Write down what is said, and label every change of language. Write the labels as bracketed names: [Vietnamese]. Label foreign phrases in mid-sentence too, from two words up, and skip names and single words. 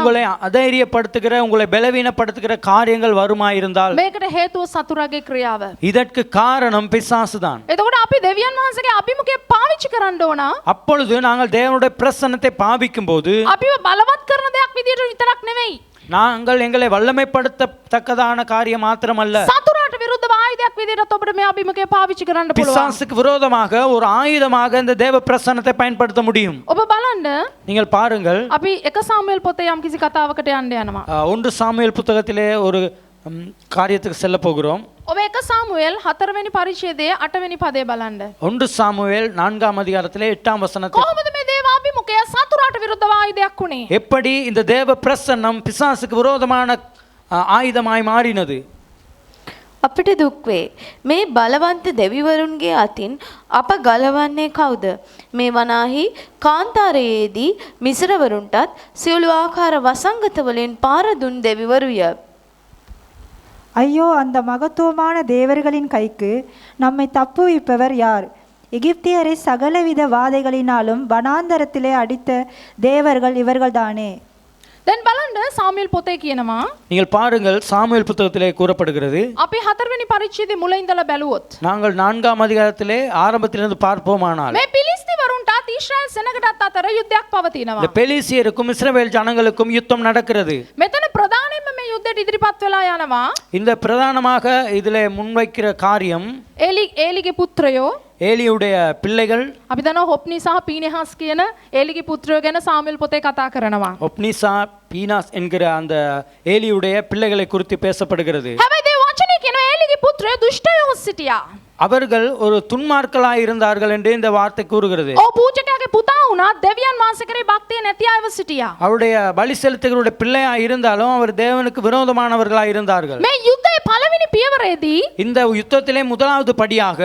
[Tamil] உங்களை அதைரியப்படுத்துகிற, உங்களை பலவீனப்படுத்துகிற காரியங்கள் வருமாயிருந்தால் [Sinhala] මේකට හේතුව සතුරාගේ ක්‍රියාව. [Tamil] இதற்கு காரணம் பிசாசுதான். [Sinhala] එතකොට අපි දෙවියන් වහන්සේගේ අභිමුඛය පාවිච්චි කරන්න ඕන. [Tamil] அப்பொழுது நாங்கள் தேவனுடைய பிரசன்னத்தை பாவிக்கும் போது [Sinhala] අපිව බලවත් කරන දෙයක් විදිහට විතරක් නෙවෙයි. [Tamil] நாங்கள் எங்களை வல்லமைப்படுத்தத்தக்கதான காரியம் மாத்திரமல்ல, [Sinhala] සතුරාට විරුද්ධව ආයුධයක් විදිහට ඔබට මේ අභිමුඛය පාවිච්චි කරන්න පුළුවන්. [Tamil] பிசாசுக்கு விரோதமாக ஒரு ஆயுதமாக இந்த தேவ பிரசன்னத்தை பயன்படுத்த முடியும். [Sinhala] ඔබ බලන්න [Tamil] நீங்கள் பாருங்கள், [Sinhala] අපි එක සාමුවෙල් පොතේ යම් කිසි කතාවකට යන්න යනවා. [Tamil] 1 சாமுவேல் புத்தகத்திலே ஒரு காரியத்துக்கு செல்ல போகிறோம். [Sinhala] ඔබ එක සාමුවෙල් 4 වෙනි පරිච්ඡේදයේ 8 වෙනි පදේ බලන්න. [Tamil] 1 சாமுவேல் 4ஆம் அதிகாரத்திலே 8ஆம் வசனத்தில் [Sinhala] කොහොමද මේ දේව අභිමුඛය සතුරාට විරුද්ධව ආයුධයක් උනේ? [Tamil] எப்படி இந்த தேவ பிரசன்னம் பிசாசுக்கு விரோதமான ஆயுதமாய் மாறினது? [Sinhala] අපිට දුක් වේ. මේ බලවන්ත දෙවිවරුන්ගේ අතින් අප ගලවන්නේ කවුද? මේ වනාහි කාන්තාරයේදී මිසරවරුන්ටත් සියලු ආකාර වසංගත වලින් පාර දුන් දෙවිවරුය. [Tamil] ஐயோ, அந்த மகத்துவமான தேவர்களின் கைக்கு நம்மை தப்புவிப்பவர் யார்? எகிப்தியரை சகலவித வாதைகளினாலும் வனாந்தரத்திலே அடித்த தேவர்கள் இவர்கள்தானே. [Sinhala] දැන් බලන්න සාමුවෙල් පොතේ කියනවා [Tamil] நீங்கள் பாருங்கள், சாமுவேல் புத்தகத்திலே கூறப்படுகிறது. [Sinhala] අපි 4 වෙනි පරිච්ඡේදයේ මුල ඉඳලා බැලුවොත් [Tamil] நாங்கள் 4ஆம் அதிகாரத்திலே ஆரம்பத்திலிருந்து பார்ப்போமானால் [Sinhala] මේ පිලිස්තිවරුන්ටත් ඊශ්‍රායල් සෙනගටත් අතර යුද්ධයක් පවතිනවා. [Tamil] இந்த பெலிசியருக்கும் இஸ்ரவேல் ஜனங்களுக்கும் யுத்தம் நடக்கிறது. [Sinhala] මෙතන ප්‍රධානයෙන්ම මේ යුද්ධයට ඉදිරිපත් වෙලා යනවා [Tamil] இந்த பிரதானமாக இதிலே முன்வைக்கிற காரியம் [Sinhala] ඒලිගේ පුත්‍රයෝ. [Tamil] ஏலியுடைய பிள்ளைகள். [Sinhala] අපි දන්නවා හොප්නි සහ පීනෙහාස් කියන ඒලිගේ පුත්‍රයෝ ගැන සාමුවෙල් පොතේ කතා කරනවා. [Tamil] ஒப்னிசா, பீனாஸ் என்கிற அந்த ஏலியுடைய பிள்ளைகளை குறித்து பேசப்படுகிறது. [Sinhala] හැබැයි දේ වචනේ කියනවා ඒලිගේ පුත්‍රයෝ දුෂ්ටයෝ සිටියා. [Tamil] அவர்கள் ஒரு துன்மார்க்களாய் இருந்தார்கள் என்று இந்த வார்த்தை கூறுகிறது. [Sinhala] ඔව් පූජකයාගේ පුතා වුණා දෙවියන් වහන්සේ කරේ භක්තිය නැති අයව සිටියා. [Tamil] அவருடைய பலி செலுத்துகிறவருடைய பிள்ளையாய் இருந்தாலும் அவர் தேவனுக்கு விரோதமானவர்களாய் இருந்தார்கள். [Sinhala] මේ යුද්ධයේ පළවෙනි පියවරේදී [Tamil] இந்த யுத்தத்திலே முதலாவது படியாக